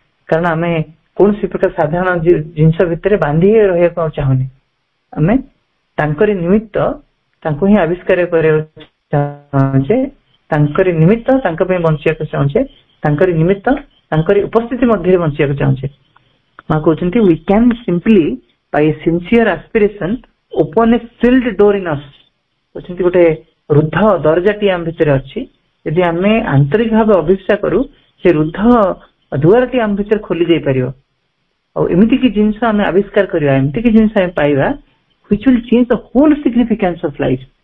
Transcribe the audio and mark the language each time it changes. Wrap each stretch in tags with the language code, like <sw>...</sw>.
<or>କାରଣ ଆମେ କୌଣସି ପ୍ରକାର ସାଧାରଣ ଜିନିଷ ଭିତରେ ବାନ୍ଧି ରହିବାକୁ ଆଉ ଚାହୁଁନି। ଆମେ ତାଙ୍କରି ନିମିତ୍ତ ତାଙ୍କୁ ହିଁ ଆବିଷ୍କାର କରିବାକୁ ଚାହୁଁଛେ, ତାଙ୍କରି ନିମିତ୍ତ ତାଙ୍କ ପାଇଁ ବଞ୍ଚିବାକୁ ଚାହୁଁଛେ, ତାଙ୍କରି ନିମିତ୍ତ ତାଙ୍କରି ଉପସ୍ଥିତି ମଧ୍ୟରେ ବଞ୍ଚିବାକୁ ଚାହୁଁଛେ। ମା କହୁଛନ୍ତି</or> <en>we can simply by a sincere aspiration open a sealed door in us।</en> <or>କହୁଛନ୍ତି ଗୋଟେ ରୁଦ୍ଧ ଦରଜାଟି ଆମ ଭିତରେ ଅଛି, ଯଦି ଆମେ ଆନ୍ତରିକ ଭାବେ ଅଭିପ୍ସା କରୁ ସେ ରୁଦ୍ଧ ଦୁଆରଟି ଆମ ଭିତରେ ଖୋଲି ଯାଇପାରିବ। ଆଉ ଏମିତି କି ଜିନିଷ ଆମେ ଆବିଷ୍କାର କରିବା, ଏମିତି କି ଜିନିଷ ଆମେ ପାଇବା</or> <en>which will change the whole significance of life।</en>